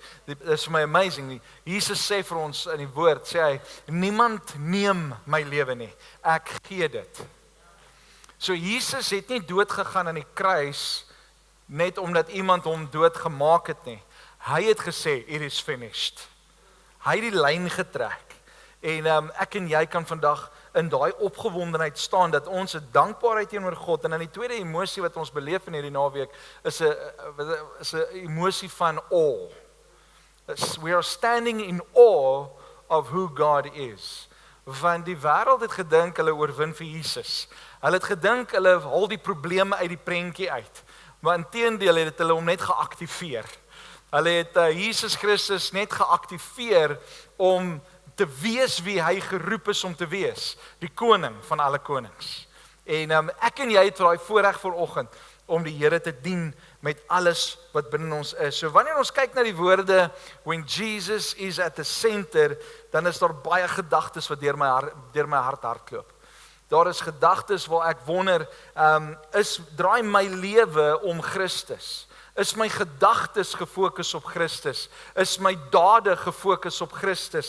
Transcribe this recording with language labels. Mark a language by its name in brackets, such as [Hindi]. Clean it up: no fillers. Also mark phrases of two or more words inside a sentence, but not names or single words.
[Afrikaans] Dit is vir my amazing. Jesus sê vir ons in die woord, sê hy, niemand neem my lewe nie, ek gee dit. So Jesus het nie dood gegaan aan die kruis net omdat iemand hom dood gemaak het nie. Hy het gesê, [English] it is finished. [Afrikaans] Hy het die lyn getrek. En ek en jy kan vandag in daai opgewondenheid staan dat ons 'n dankbaarheid teenoor God en dan die tweede emosie wat ons beleef in hierdie naweek is 'n emosie van awe. [English] We are standing in awe of who God is. [Afrikaans] Want die wêreld het gedink hulle oorwin vir Jesus. Hulle het gedink hulle haal die probleme uit die prentjie uit. Maar inteendeel het hulle hom net geaktiveer. Hulle het Jesus Christus net geaktiveer om te wees wie hy geroep is om te wees, die koning van alle konings. En ek en jy het daai voorreg vanoggend om die Here te dien met alles wat binne ons is. So wanneer ons kyk na die woorde [English] when Jesus is at the center, [Afrikaans] dan is daar baie gedagtes wat deur my hart hardloop. Daar is gedagtes waar ek wonder, draai my lewe om Christus? Is my gedagtes gefokus op Christus? Is my dade gefokus op Christus?